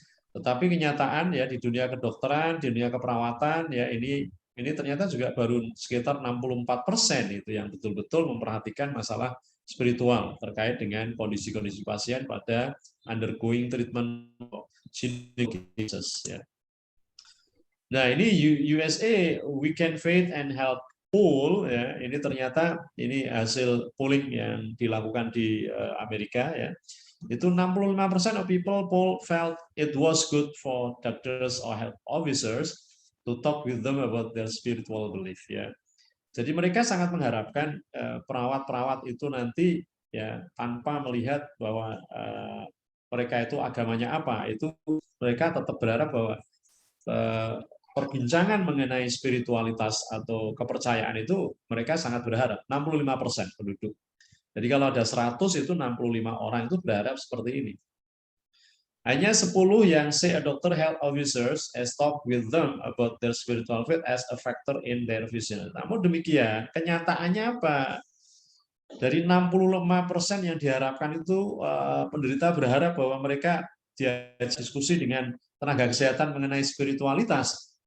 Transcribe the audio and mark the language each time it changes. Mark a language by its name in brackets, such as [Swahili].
[Indonesian] Tetapi kenyataan, ya, di dunia kedokteran, di dunia keperawatan, ya ini ternyata juga baru sekitar 64% itu yang betul-betul memperhatikan masalah spiritual terkait dengan kondisi-kondisi pasien pada undergoing treatment cases, ya. Nah, ini USA Weekend Faith and Health Poll, ya, ini ternyata ini hasil polling yang dilakukan di Amerika, ya. [English] Itu 65% of people poll felt it was good for doctors or health officers to talk with them about their spiritual belief, ya. [Indonesian] Jadi mereka sangat mengharapkan perawat-perawat itu nanti, ya, tanpa melihat bahwa mereka itu agamanya apa, itu mereka tetap berharap bahwa perbincangan mengenai spiritualitas atau kepercayaan itu mereka sangat berharap. 65% penduduk. Jadi kalau ada 100 itu 65 orang itu berharap seperti ini. [English] Hanya 10 yang say a doctor health officers has talked with them about their spiritual faith as a factor in their vision. [Indonesian] Namun demikian, kenyataannya apa? Dari 65% yang diharapkan itu penderita berharap bahwa mereka diskusi dengan tenaga kesehatan mengenai spiritualitas.